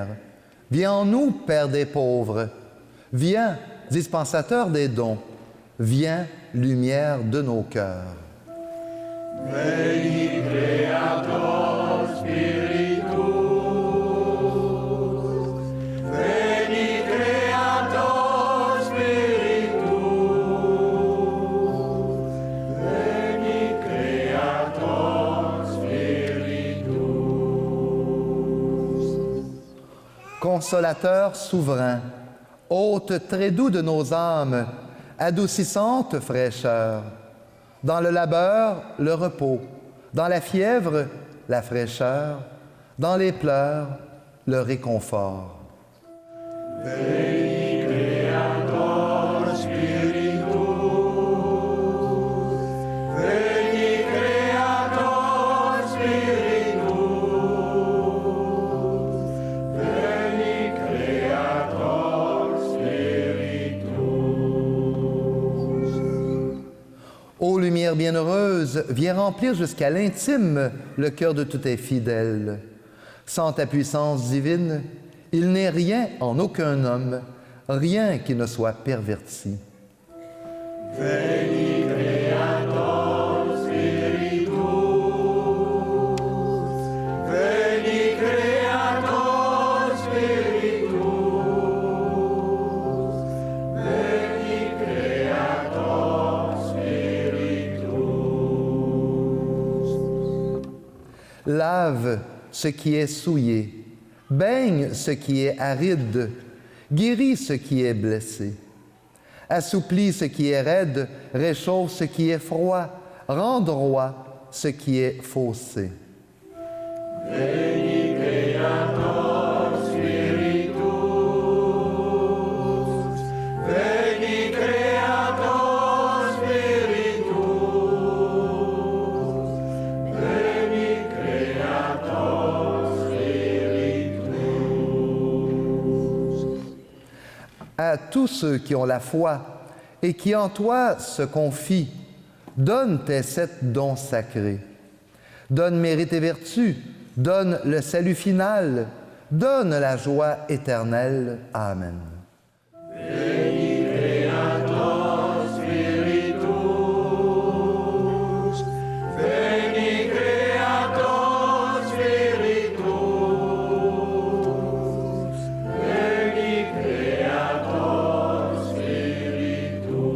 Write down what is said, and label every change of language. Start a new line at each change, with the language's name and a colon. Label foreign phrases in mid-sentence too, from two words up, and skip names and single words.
French: Viens en nous, Père des pauvres. Viens, dispensateur des dons. Viens, lumière de nos cœurs.
Latin: Veni Creator Spiritus, Veni Creator Spiritus, Veni Creator Spiritus.
French: Consolateur souverain, hôte très doux de nos âmes, adoucissante fraîcheur, dans le labeur, le repos, dans la fièvre, la fraîcheur, dans les pleurs, le réconfort.
Latin: Veni Creator Spiritus, Veni Creator Spiritus, Veni Creator Spiritus.
French: Ô lumière bienheureuse, viens remplir jusqu'à l'intime le cœur de tous tes fidèles. Sans ta puissance divine, il n'est rien en aucun homme, rien qui ne soit perverti.
Latin: Veni Creator Spiritus, Veni Creator Spiritus, Veni Creator Spiritus.
French: Lave ce qui est souillé, baigne ce qui est aride, guéris ce qui est blessé. Assouplis ce qui est raide, réchauffe ce qui est froid, rend droit ce qui est faussé.
Latin: Veni Creator Spiritus, Veni Creator Spiritus, Veni Creator Spiritus.
French: À tous ceux qui ont la foi et qui en toi se confient, donne tes 7 dons sacrés. Donne mérite et vertu, donne le salut final, donne la joie éternelle. Amen.
Latin: Veni Creator Spiritus, Veni Creator Spiritus, Veni Creator Spiritus.